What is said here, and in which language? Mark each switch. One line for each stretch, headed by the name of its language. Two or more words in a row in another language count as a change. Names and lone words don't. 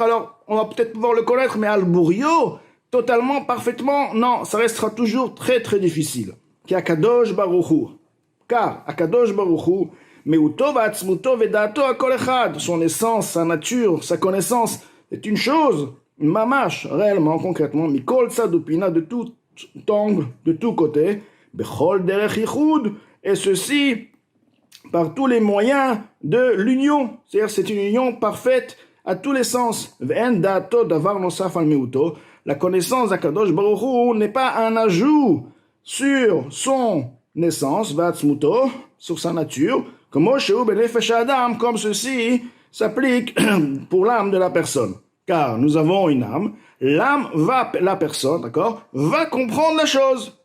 French: Alors, on va peut-être pouvoir le connaître, mais al-Burio, totalement, parfaitement, non, ça restera toujours très très difficile.
Hebrew: Car הקדוש ברוך הוא, מהותו ועצמותו ודעתו הכל אחד,
French: son essence, sa nature, sa connaissance est une chose, mamash, réellement, concrètement,
Hebrew: מכל צד ופינה,
French: de tout angle, de tout côté,
Hebrew: בכל דרך יחוד,
French: et ceci par tous les moyens de l'union, c'est-à-dire c'est une union parfaite à tous les sens.
Hebrew: ואין דעתו דבר נוסף על מהותו,
French: la connaissance d'Akadosh Baruch Hu n'est pas un ajout sur son naissance, va'atzmuto, sur sa nature, comme ceci s'applique pour l'âme de la personne. Car nous avons une âme, la personne, d'accord, va comprendre la chose.